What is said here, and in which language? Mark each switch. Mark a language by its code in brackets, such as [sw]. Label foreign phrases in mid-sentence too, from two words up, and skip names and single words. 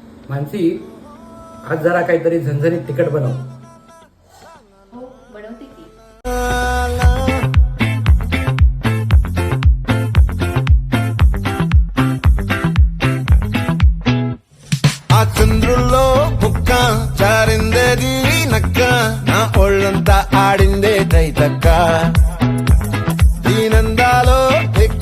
[mr] मानसी, आज जरा काहीतरी झणझणीत तिखट बनव. हो बनवते की. [te] ఆ చంద్రుల్లో బుక్క చారిందేది నక్క నా ఒళ్ళంతా ఆడిందే తైతక్క దీనందాలో తిక్క